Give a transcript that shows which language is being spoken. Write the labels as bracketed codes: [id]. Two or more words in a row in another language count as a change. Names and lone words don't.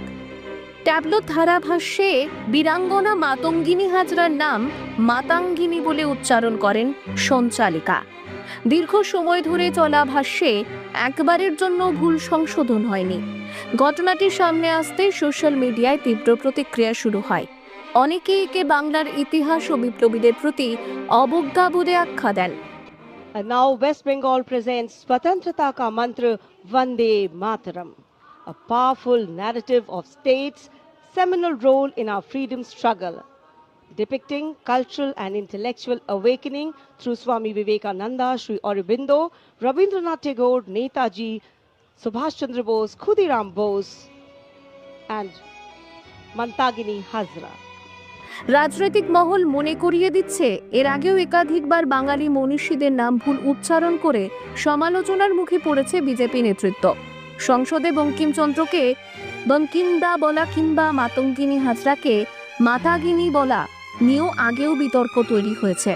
[bn] ট্যাবলো ধারাভাষ্যে বীরাঙ্গনা মাতঙ্গিনী হাজরার নাম মাতাঙ্গিনী বলে উচ্চারণ করেন সঞ্চালিকা। দীর্ঘ সময় ধরে চলা ভাষ্যে একবারের জন্য ভুল সংশোধন হয়নি। ঘটনাটি সামনে আসতে [en] social media [bn] তীব্র প্রতিক্রিয়া শুরু হয়। অনেকেই একে বাংলার ইতিহাস ও বিপ্লবীদের প্রতি অবজ্ঞা বলে আখ্যা দেন। [en] And now West Bengal presents Swatantrata Ka Mantra Vande Mataram, a powerful narrative of state's seminal role in our freedom struggle, depicting cultural and intellectual awakening through Swami Vivekananda, Sri Aurobindo, Rabindranath Tagore, Netaji, Subhash Chandra Bose, Khudiram Bose, and Mantagini Hazra. [bn] রাজনৈতিক মহল মনে করিয়ে দিচ্ছে, এর আগেও একাধিকবার বাঙালি মনীষীদের নাম ভুল উচ্চারণ করে সমালোচনার মুখে পড়েছে বিজেপি নেতৃত্ব। সংসদে বঙ্কিমচন্দ্রকে বঙ্কিমদা বলা কিংবা মাতঙ্গিনী হাজরাকে মাতাগিনী বলা নিয়েও আগেও বিতর্ক তৈরি হয়েছে।